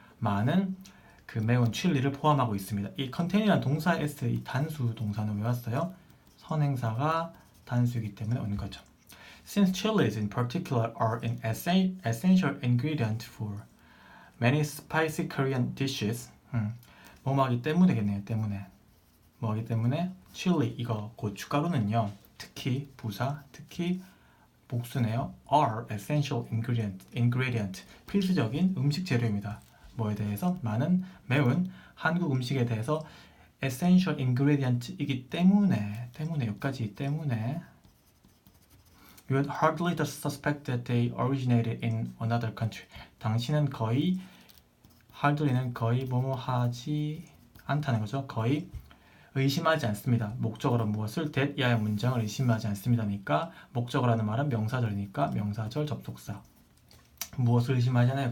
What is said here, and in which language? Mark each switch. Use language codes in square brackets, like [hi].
[ko] 많은 그 매운 칠리를 포함하고 있습니다. 이 contain이라는 동사 s, 이 단수 동사는 왜 왔어요? 선행사가 단수이기 때문에 오는 거죠. [en] Since chilies in particular are an essential ingredient for many spicy Korean dishes, [ko] 뭐뭐하기 때문이겠네요. 뭐하기 때문에 chili, 이거 고춧가루는요, 특히 부사, 특히 복수네요. [en] are essential ingredient, [ko] 필수적인 음식 재료입니다. 뭐에 대해서? 많은 매운 한국 음식에 대해서 essential ingredient이기 때문에 여기까지 때문에 [en] You would hardly suspect that they originated in another country. [ko] 당신은 거의 hardly는 거의 뭐뭐 하지 않다는 거죠. 거의 의심하지 않습니다. 목적어로 무엇을? that 이하의 문장을 의심하지 않습니다니까 목적어라는 말은 명사절이니까 명사절 접속사. 무엇을 의심하지 않아요?